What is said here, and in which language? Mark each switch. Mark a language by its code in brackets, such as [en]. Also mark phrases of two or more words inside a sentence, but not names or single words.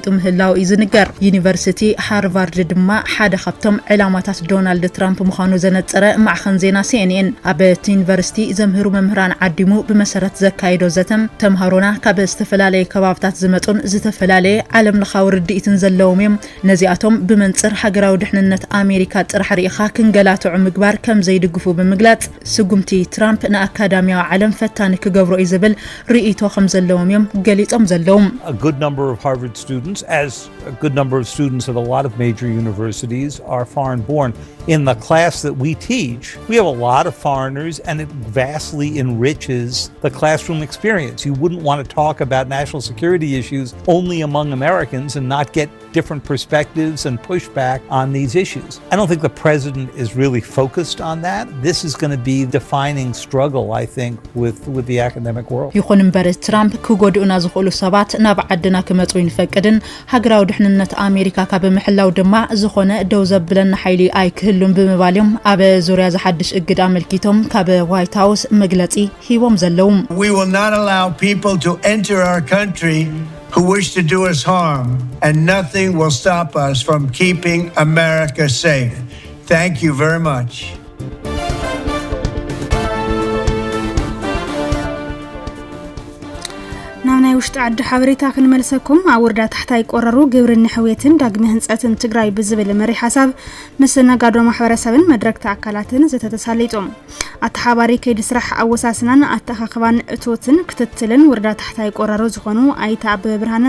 [ti] ምህላው እዩ ዝንገር ዩኒቨርሲቲ ሃርቫርድ ድማ ሓደ ካብቶም ዕላማታት ዶናልድ ትራምፕ ምዃኑ ዘነጸረ ማዕኸን ዜና CNN ኣብ ዩኒቨርሲቲ ዘምህሩ መምህራን ዓዲሙ ብመሰረት ዘካይዶ ዘተም ተምሃሮና ካብ ዝተፈላለዩ ከባብታት ዝመጡን ዝተፈላለዩ ዓለም ለኻዊ ርድኢትን ዘለዎም እዮም ነዚኣቶም ብመንጽር ሃገራዊ ድሕንነት ኣሜሪካ ጥራሕ ርኢኻ ክንገላትዑ ምግባር ከም ዘይድግፉ ብምግላጽ ስጉምቲ ትራምፕ ንኣካዳሚያዊ ዓለም ፈታኒ ክገብሮ እዩ ዝብል ርእይቶ ከም ዘለዎም እዮም ገሊጾም ዘለዎም [en] A good number of Harvard students, as a good number of students at a lot of major universities, are foreign born. In the class that we teach, we have a lot of foreigners and it vastly enriches the classroom experience. You wouldn't want to talk about national security issues only among Americans and not get different perspectives and pushback on these issues. I don't think the president is really focused on that. This is going to be the defining struggle, I think, with the academic world. [ti] ይኹን እምበር ትራምፕ ክጎድኡና ዝኽእሉ ሰባት ናብ ዓድና ክመጹ ይንፈቅድን ሃገራዊ ድሕንነት ኣሜሪካ ካብ ምሕላው ድማ ዝኾነ ደው ዘብለና ሓይሊ ኣይክህሉን ብምባልዮም ኣብ ዙርያ ዝሓድሽ እግድ ኣመልኪቶም ካብ ዋይት ሃውስ መግለጺ ሂቦም ዘለዉ [en] We will not allow people to enter our country who wish to do us harm, and nothing will stop us from keeping America safe. Thank you very much. [ti] ናብናይ ውሽጢ ዓዲ ሓበሬታ ክንመልሰኩም ኣብ ወረዳ ታሕታይ ቆረሩ ግብርን ሕውየትን ዳግመ ህንጸትን ትግራይ ብዝብል መሪ ሓሳብ ምስ ነጋዶ ማሕበረሰብን መድረክ ኣካላትን ዝተተሳለይጦም ኣተሓባሪ ከይዲ ስራሕ ኣወሳስናን ኣተኻኽባን እቶትን ክትትልን ወረዳ ታሕታይ ቆረሩ ዝኾኑ ኣይታ ኣበበ ብርሃነ